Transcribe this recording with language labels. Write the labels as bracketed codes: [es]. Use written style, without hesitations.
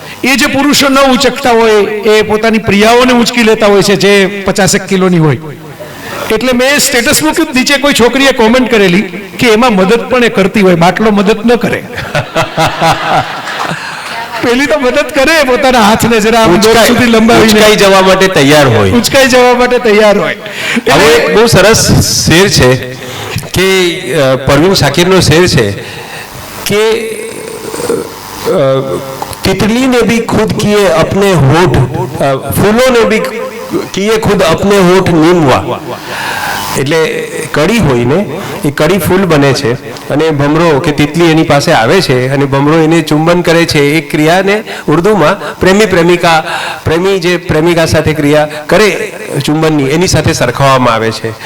[gu] એ જે પુરુષો ન ઉંચકતા હોય એ પોતાની પ્રિયાઓને ઉંચકી લેતા હોય છે જે 50 કિલોની હોય. એટલે મેં સ્ટેટસ મૂક્યું, નીચે કોઈ છોકરીએ કોમેન્ટ કરેલી કે એમાં મદદ પણ એ કરતી હોય, બાટલો મદદ ન કરે. પેલી તો મદદ કરે, પોતાના હાથને જરા દૂર સુધી લંબાવીને ઉચકાઈ જવા માટે તૈયાર હોય. ઉચકાઈ જવા માટે તૈયાર હોય. હવે એક બહુ સરસ શેર છે કે [hi] પરવીન શાકિરનો શેર છે કે तितली ने भी खुद किए अपने होठ, फूलों ने भी किए खुद अपने होठ नीमवा. [gu] એટલે કડી હોય ને એ કડી ફૂલ બને છે અને ભમરો કે તિતલી એની પાસે આવે છે અને ભમરો એને ચુંબન કરે છે. એ ક્રિયાને ઉર્દુમાં પ્રેમી જે પ્રેમિકા સાથે ક્રિયા કરે ચુંબનની, એની સાથે સરખાવવામાં આવે છે.